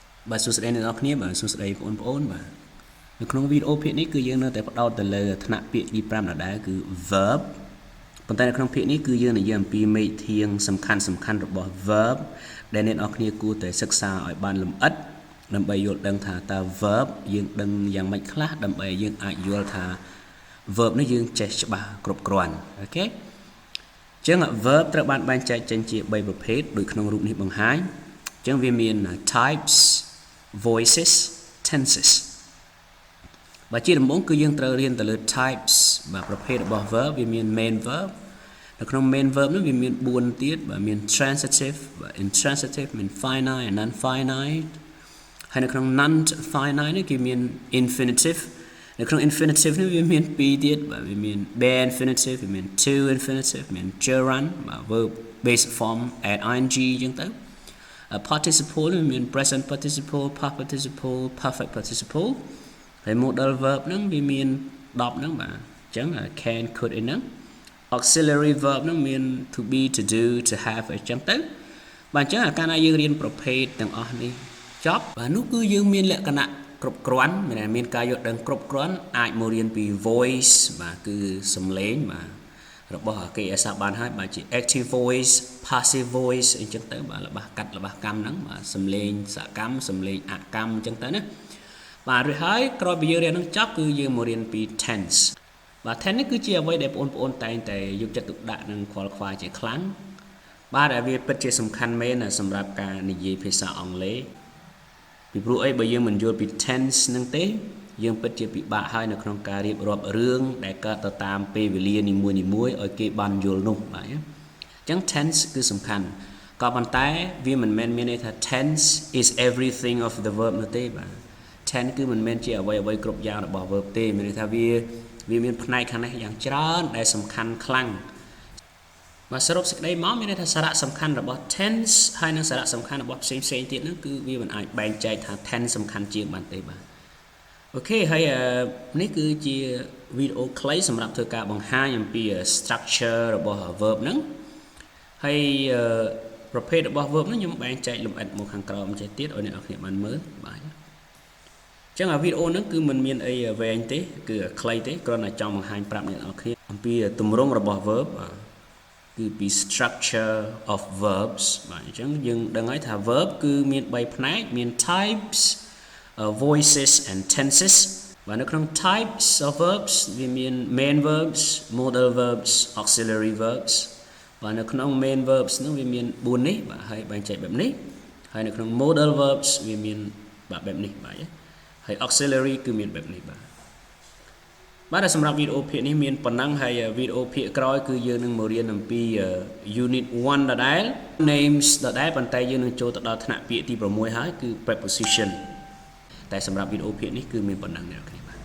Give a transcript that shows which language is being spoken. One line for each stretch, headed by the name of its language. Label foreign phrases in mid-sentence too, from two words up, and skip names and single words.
Khmer: បាទសួស្តីអ្នកនរគ្នាបាទសួស្តីបងប្អូនបាទនៅក្នុងវីដេអូភាគនេះគឺយើងនៅតែផ្ដោតទៅលើថ្នាក់ពាក្យទី5ដដែលគឺ verb ប៉ុន្តែនៅក្នុងភាគនេះគឺយើងនិយាយអំពីមេធាងសំខាន់របស់ verb ដែលអ្នកនរគ្នាគួរតែសិក្សាឲ្យបានលម្អិតដើម្បីយល់ដឹងថាតើ verb យើងដឹងយ៉ាងម៉េចខ្លះដើម្បីយើងអាចយល់ថា verb នេះយើងចេះច្បាស់គ្រប់គ្រាន់អូខេចឹង verb ត្រូវបានបែងចែកចេញជា3ប្រភេទដូចក្នុងរូបនេះបង្ហាញចឹងវាមាន types
English: voices tenses
Khmer: បើជាដំបូងគឺយើងត្រូវរៀនទៅលើ types បាទប្រភេទរបស់ verb វាមាន
English: main verb
Khmer: នៅក្នុង
English: main verb
Khmer: នោះវាមាន4ទៀតបាទមាន transitive បាទ intransitive មាន
English: finite and non finite
Khmer: ហើយនៅក្នុង
English: non finite
Khmer: នេះគឺមាន infinitive នៅក្នុង infinitive នេះវាមាន2ទៀតបាទវាមាន
English: bare infinitive
Khmer: វាមាន
English: to infinitive
Khmer: មាន gerund បាទ
English: verb based form add ing
Khmer: ចឹងទៅparticiple មាន present
English: participle past participle perfect participle
Khmer: ហើយ
English: modal verb
Khmer: ហ្នឹងវាមាន10ហ្នឹងបាទអញ្ចឹង
English: can could
Khmer: អីហ្នឹង
English: auxiliary verb
Khmer: ហ្នឹងមាន
English: to be to do to have
Khmer: អីចឹងទៅបាទអញ្ចឹងកាលណាយើងរៀនប្រភេទទាំងអស់នេះចប់បាទនោះគឺយើងមានលក្ខណៈគ្រប់គ្រាន់មានការយល់ដឹងគ្រប់គ្រាន់អាចមករៀនពី voice បាទគឺសំឡេងបាទរបស់គេអាសាបានហើយបាទជា
English: active voice passive voice
Khmer: អីចឹងទៅបាទ របស់កាត់របស់កម្មហ្នឹងបាទសំឡេងសកម្មសំឡេងអកម្មអញ្ចឹងទៅណាបាទរួចហើយក្រោយពីយើងរៀនហ្នឹងចប់គឺយើងមករៀនពី tense បាទ tense នេះគឺជាអ្វីដែលបងប្អូនតែងតែយកចិត្តទុកដាក់និងខ្វល់ខ្វាយជាខ្លាំងបាទដែលវាពិតជាសំខាន់មែនសម្រាប់ការនិយាយភាសាអង់គ្លេសពីព្រោះអីបើយើងមិនយល់ពី tense ហ្នឹងទេយើងពិតជាពិបាកហើយនៅក្នុងការរៀបរាប់ រឿងដែលកើតទៅតាមពេលវេលានីមួយៗឲ្យគេបានយល់នោះបាទអញ្ចឹង tense គឺសំខាន់ក៏ប៉ុន្តែវាមិនមែនមានន័យថា
English: tense is everything of the verb
Khmer: នោះទេបាទ tense គឺមិនមែនជាអ្វី គ្រប់យ៉ាងរបស់ verb ទេមានន័យថាវាមានផ្នែកខាងនេះយ៉ាងច្រើនដែលសំខាន់ខ្លាំងបាទសរុបសេចក្តីមកមានន័យថាសារៈសំខាន់របស់ tense ហើយនិងសារៈសំខាន់របស់ ផ្សេងទៀតហ្នឹងគឺវាមិនអាចបែងចែកថា tense សំខាន់ជាងបានទេបាទអូខេហើយនេះគឺជាវីដេអូ ខ្លីសម្រាប់ធ្វើការបង្ហាញអំពី structure របស់ verb ហ្នឹងហើយប្រភេទរបស់ verb ហ្នឹងខ្ញុំបែងចែកលម្អិតមកខាងក្រោមចេះទៀតឲ្យអ្នកនរគ្នាបានមើលបាទអញ្ចឹងវីដេអូហ្នឹងគឺមិនមានអីវែងទេគឺខ្លីទេគ្រាន់តែចង់បង្ហាញប្រាប់អ្នកនរគ្នាអំពីទម្រង់របស់ verb គឺពី
English: structure of verbs
Khmer: បាទអញ្ចឹងយើងដឹងហើយថា verb គឺមាន3ផ្នែកមាន types
English: voices and tenses
Khmer: បាទនៅក្នុង
English: types of verbs
Khmer: វាមាន
English: main verbs modal verbs auxiliary verbs
Khmer: បាទនៅក្នុង
English: main verbs
Khmer: នោះវាមាន4នេះបាទហើយបែងចែកបែបនេះហើយនៅក្នុង
English: modal verbs
Khmer: វាមានបែបនេះបាទហើយ auxiliary គឺមានបែបនេះបាទសម្រាប់វីដេអូភាគនេះមានប៉ុណ្ណឹងហើយវីដេអូភាគក្រោយគឺយើងនឹងមករៀនអំពី unit 1 ដដែល names ដដែលប៉ុន្តែយើងនឹងចូលទៅដល់ថ្នាក់ពាក្យទី6ហើយគឺ preposition តែសម្រាប់វីដេអូភាគនេះគឺមានប៉ុណ្ណឹងអ្នកនរគ្នា